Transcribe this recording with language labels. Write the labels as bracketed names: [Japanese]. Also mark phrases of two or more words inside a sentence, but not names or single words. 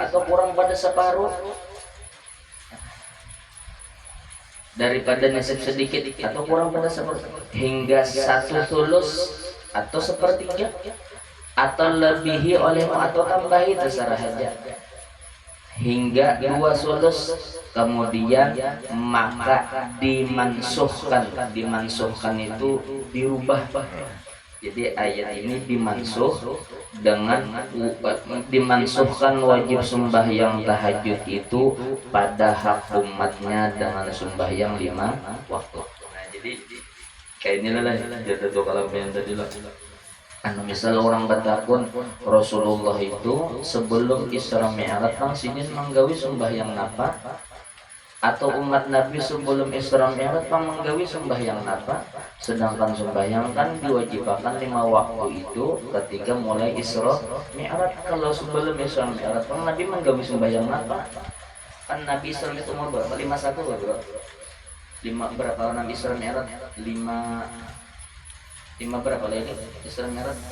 [Malay] Atau kurang pada separuh daripada nisib sedikit, atau kurang pada separuh hingga 1/3 atau 1/3, atau lebihi olehmu atau tambahi, terserah saja, hingga 2/3. Kemudian maka dimansuhkan itu dirubah. Jadi ayat ini dimansuh dengan dimansuhkan wajib sembahyang tahajud itu pada hak umatnya dengan sembahyang 5 waktu. [Banjar] Nah, jadi Kayak inilah lah jada tuh kalau yang tadi lah. Anu misal orang batakun Rasulullah itu sebelum Isra Mi'raj kan sinin manggawi sembahyang napa, atau umat Nabi sebelum Isra Mi'raj kan manggawi sembahyang napa, sedangkan sembahyang kan diwajibkan 5 waktu itu ketika mulai Isra Mi'raj. Kalau sebelum Isra Mi'raj kan Nabi manggawi sembahyang napa, kan Nabi Isra itu umur berapa? 51 bro? 5 berapa Nabi Isra Mi'raj? 5 berapa lagi Isra Mi'raj?